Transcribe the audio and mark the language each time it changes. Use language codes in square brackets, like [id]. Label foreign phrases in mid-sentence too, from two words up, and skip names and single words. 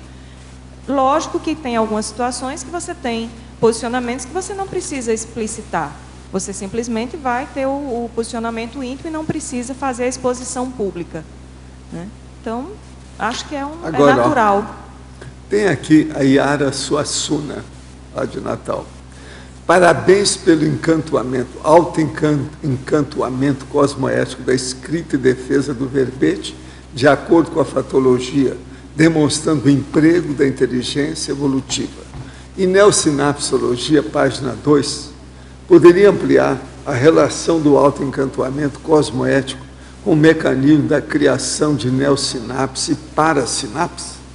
[pt] Lógico que tem algumas situações que você tem posicionamentos que você não precisa explicitar. Você simplesmente vai ter o posicionamento íntimo e não precisa fazer a exposição pública. Né? Então, acho que Agora, é natural. Tem aqui a Yara Suassuna, lá de Natal. Parabéns pelo encantoamento, auto-encantoamento cosmoético da escrita e defesa do verbete, de acordo com a fatologia, demonstrando o emprego da inteligência evolutiva. Em neossinapsologia, página 2, poderia ampliar a relação do autoencantoamento cosmoético com o mecanismo da criação de neossinapse e parasinapse?